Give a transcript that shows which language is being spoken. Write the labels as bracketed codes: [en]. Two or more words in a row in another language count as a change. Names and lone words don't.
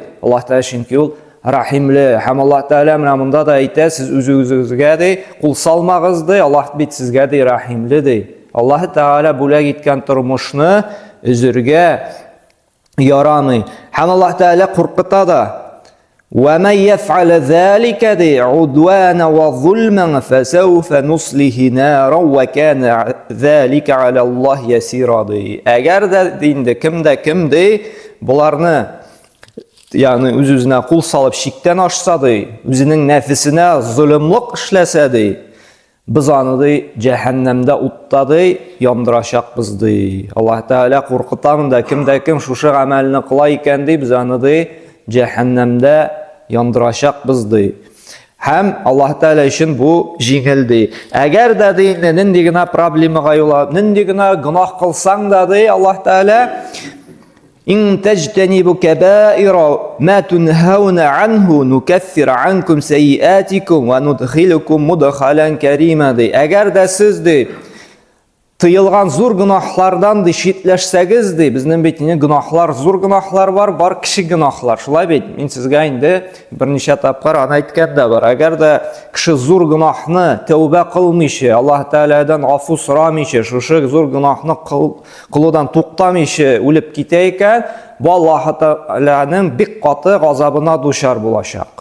[tt] Аллаһ Тәгалә чөнки ул рәхимле. Һәм Аллаһ Тәгалә менә монда да әйтә, сез үзегезгә дә кул салмагыз ди, Аллаһ бит сезгә дә рәхимле ди. Аллаһ Тәгалә бүләк иткән тормышны үзергә ярамый. Һәм Аллаһ Тәгалә куркыта да. [ar] وَمَنْ يَفْعَلَ ذَلِكَ عُدْوَانًا وَظُلْمًا فَسَوْفَ نُصْلِهِ نَارًا وَكَانَ ذَلِكَ عَلَى اللَّهِ يَسِيرًا. [tt] Әгәр дә инде кемдә буларны ягъни үз-үзенә кул салып шиктән ашса ди, үзенең нәфесенә зулымлык эшләсә ди, biz аны ди җәһәннәмдә утта ди яндырачакбыз ди. Аллаһ Тәгалә куркытамында кем шушы гамәлне кыла икән ди, biz аны ди җәһәннәмдә яндырачакбыз ди. Һәм Аллаһ Тәгалә өчен бу җиңел ди. Әгәр дә ди нинди генә проблемага юллап, нинди генә гынах кылсаң да ди, Аллаһ Тәгалә [ar] إن تجتنبوا كبائر ما تنهون عنه نكفر عنكم سيئاتكم وندخلكم مدخلا كريما. [tt] Әгәр дә сез ди тыелган зур гынахлардан ди шитләшсәгез ди, безнең бит гынахлар, зур гынахлар бар, кичек гынахлар. Шулай бит. Мин сезгә инде берничә тапкыр аны әйткән дә бар. Әгәр дә кеше зур гынахны тәүбә кылмыйча, Аллаһ Тәгаләдән афу сорамыйча, шушы зур гынахны кылудан туктамыйча үлеп китә икән, бу Аллаһ Тәгаләнең бик каты газабына дучар булачак.